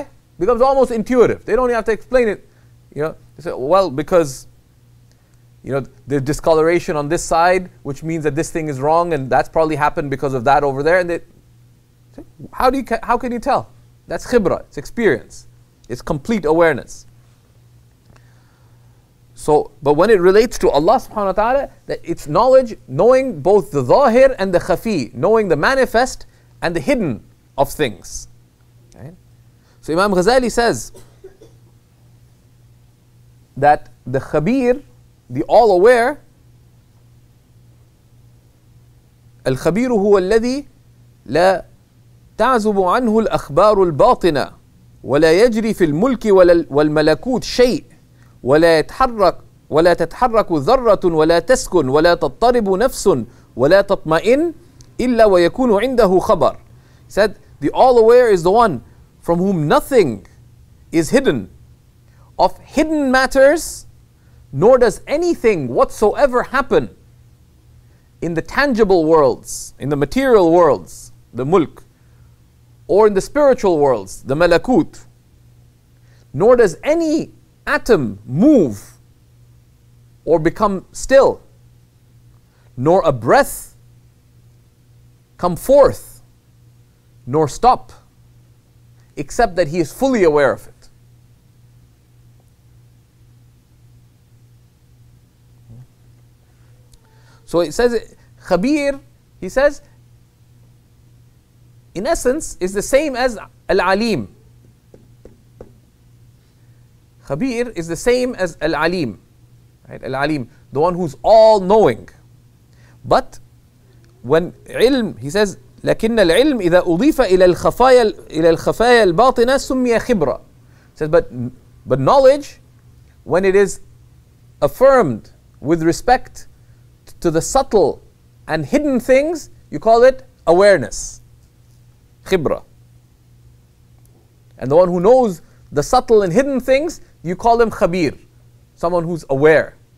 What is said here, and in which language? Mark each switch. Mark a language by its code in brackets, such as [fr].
[en] It becomes almost intuitive. They don't even have to explain it. They say, well, because there's discoloration on this side, which means that this thing is wrong, and that's probably happened because of that over there. And they say, how can you tell? That's khibra. It's experience. It's complete awareness. So, but when it relates to Allah subhanahu wa ta'ala, that it's knowledge, knowing both the zahir and the khafi, knowing the manifest and the hidden of things. Right? So Imam Ghazali says that the khabir, the all-aware, [ar] الخبير هو الذي لا تعزب عنه الأخبار الباطنة ولا يجري في الملك والملكوت شيء ولا تتحرك ذرة ولا تسكن ولا تضطرب نفس ولا تطمئن إلا ويكون عنده خبر. [en] He said, the all-aware is the one from whom nothing is hidden of hidden matters, nor does anything whatsoever happen in the tangible worlds, in the material worlds, the mulk, or in the spiritual worlds, the malakut, nor does any atom move or become still, nor a breath come forth, nor stop, except that he is fully aware of it. So it says, Khabir, he says, in essence, is the same as Al-Alim. Khabir is the same as Al-Alim. Right? Al-Alim, the one who's all-knowing. But when ilm, he says, [ar] لكن العلم إذا أضيف إلى الخفايا الباطنة سمي خبرة. [en] He says, but knowledge, when it is affirmed with respect to the subtle and hidden things, you call it awareness. Khibra. And the one who knows the subtle and hidden things, you call him khabir, someone who's aware.